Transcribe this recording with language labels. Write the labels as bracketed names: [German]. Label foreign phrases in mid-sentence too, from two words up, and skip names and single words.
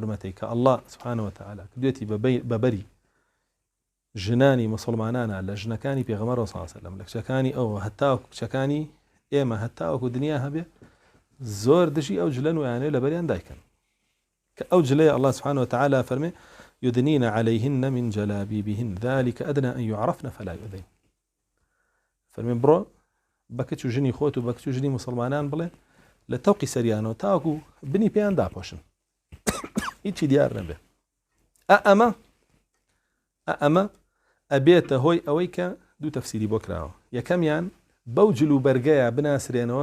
[Central Kurdish] حورمەتەی کە ئەڵڵا سوبحانەه وتەعالا کردوێتی بەبەری ژنانی مسلمانانە لە ژنەکانی پێغەمبەر [Arabic] صلی الله علیه و سلم [Central Kurdish] لە کچەکانی ئەوە هەتا کچەکانی ئێمە هەتاوەکو دنیا هەبێ زۆر دژی ئەو جلەن ویانەیە لەبەریان دایکن کە ئەو جلەیە ئەڵڵا سوبحانەه وتەعالا فەرمێ [Arabic] يدنين عليهن من جلابيبهن ذلك أدنى أن يعرفن فلا يؤذين [Central Kurdish] فەرمێ بڕۆ بە کچ و ژنی خۆت و بە کچ و ژنی مسلمانان بڵێ لە تەوقی سەریانەوە تاوەکو بنی پێیان داپۆشن هیچی دیار نەبێ ئەمە ئەبێتە هۆی ئەوەی کە دوو تەفسیری بۆ کراوە یەکەمیان بەو جلوبەرگەیە بناسرێنەوە